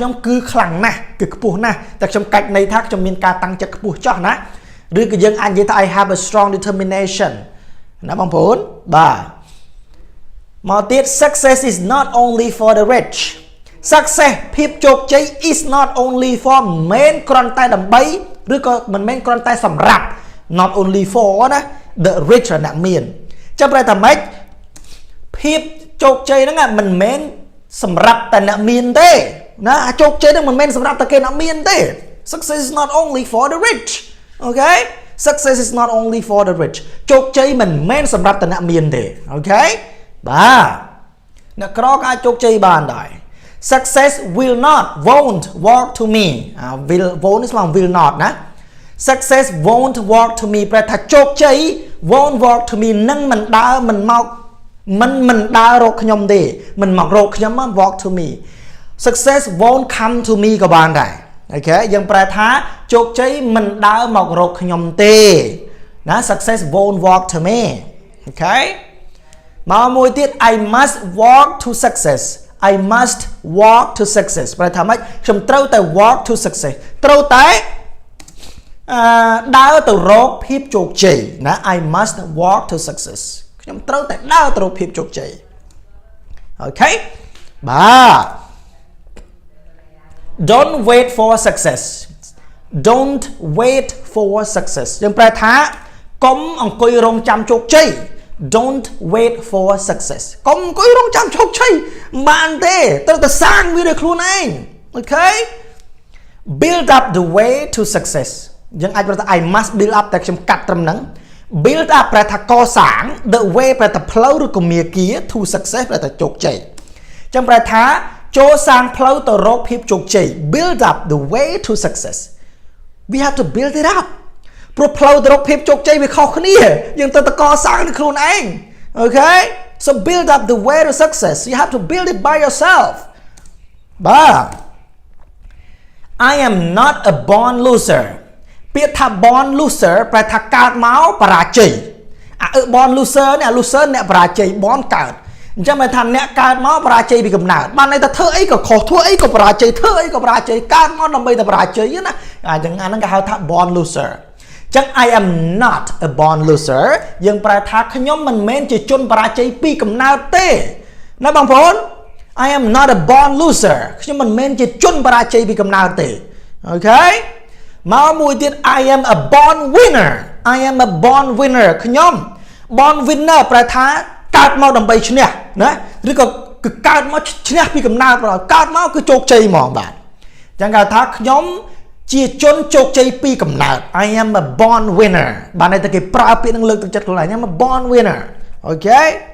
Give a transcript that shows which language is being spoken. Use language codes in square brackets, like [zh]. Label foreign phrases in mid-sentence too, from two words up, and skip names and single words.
[km] ខ្ញុំគឺខ្លាំងណាស់គឺខ្ពស់ណាស់តែខ្ញុំកាច់ន័យថាខ្ញុំមានការតាំងចិត្តខ្ពស់ចោះណាឬក៏យើងអាចនិយាយថា [en] I have a strong determination [km] ណាបងប្អូនបាទមកទៀត [en] success is not only for the rich success [km] ភាពជោគជ័យ [en] is not only for [km] មិនគ្រាន់តែដើម្បីឬ ក៏មិនមែនគ្រាន់តែសម្រាប់ [en] not only for [km] ណា [en] the rich [km] អ្នកមានចាំប្រែថាម៉េចភាពជោគជ័យហ្នឹងមិនមែនសម្រាប់តែអ្នកមានទេណាជោគជ័យហ្នឹងមិនមែនសម្រាប់តែគេអ្នកមានទេ [en] success is not only for the rich okay success is not only for the rich [km] ជោគជ័យមិនមែនសម្រាប់តែអ្នកមានទេ [en] okay [km] បាទអ្នកក្រក៏អាចជោគជ័យបានដែរ [en] success won't walk to me will not ណា success won't walk to me [km] ប្រែថាជោគជ័យ [en] won't walk to me [km] នឹងមិន ដើរមិនមកមិនដើររកខ្ញុំទេមិនមករកខ្ញុំ [en] walk to me success won't come to me [km] ក៏បានដែរអូខេយើងប្រែថាជោគជ័យមិនដើរមករកខ្ញុំទេណា [en] success won't walk to me [km] អូខេមកមួយទៀត [en] I must walk to success I must walk to success [km] ប្រែថាម៉េចខ្ញុំត្រូវតែ [en] walk to success [km] ត្រូវតែ ដើរទៅរកភាពជោគជ័យណា [en] I must walk to success [km] ខ្ញុំត្រូវតែដើរទៅរកភាពជោគជ័យអូខេបាទ [en] Don't wait for success Don't wait for success [km] យើងប្រែថាកុំអង្គុ យរងចាំជោគជ័យ [en] Don't wait for success [km] កុំអង្គុយរងចាំជោគជ័យបានទេត្រូវតែសាងវាដោយខ្លួនឯងអូខេ [en] Build up the way to success [km] យើងអាចប្រែថា [en] I must build up [km] តែខ្ញុំកាត់ត្រឹមហ្នឹង [en] build up [km] ប្រែថាកសាង [en] the way [km] ប្រែថាផ្លូវឬក៏មាគ៌ា [en] to success [km] ប្រែថាជោគជ័យចឹងប្រែថាចូលសាងផ្លូវទៅរកភាពជោគជ័យ [en] build up the way to success we have to build it up [km] ព្រោះផ្លូវទៅរកភាពជោគជ័យវាខុសគ្នាយើងត្រូវតែកសាងនឹងខ្លួនឯង [en] okay so build up the way to success you have to build it by yourself [km] បាទ [en] I am not a born loser [km] ពាក្យថា [en] born loser [km] ប្រែថាកើតមកបរាជ័យ [en] born loser [km] នេះ loser អ្នកបរាជ័យ born កើតអញ្ចឹងមិនថាអ្នកកើតមកបរាជ័យពីកំណើតបានន័យថាធ្វើអីក៏ខុសធ្វើអី ក៏បរាជ័យធ្វើអីក៏បរាជ័យកើតមកដើម្បីតែបរាជ័យណាអញ្ចឹងអាហ្នឹងគេហៅថា [en] born loser [km] អញ្ចឹង [en] I am not a born loser [km] យើងប្រែថាខ្ញុំមិន មែនជាជនបរាជ័យពីកំណើតទេណាបងប្អូន [en] I am not a born loser [km] ខ្ញុំមិនមែនជាជនបរាជ័យពី កំណើតទេអូខេមកមួយទៀត [en] I am a born winner I am a born winner [km] ខ្ញុំ [en] born winner [km] ប្រែថាកើតមកដើម្បីឈ្នះណាឬក៏គឺកើតមកឈ្នះពីកំណើតកើតមកគឺជោគជ័យហ្មងបាទអញ្ចឹងគេថាខ្ញុំជាជនជោគជ័យពីកំណើត [en] I am a born winner [km] បានន័យថាគេប្រើពាក្យនឹងលើកទឹកចិត្តខ្លួនឯង [en] I'm a born winner [km] អូខេ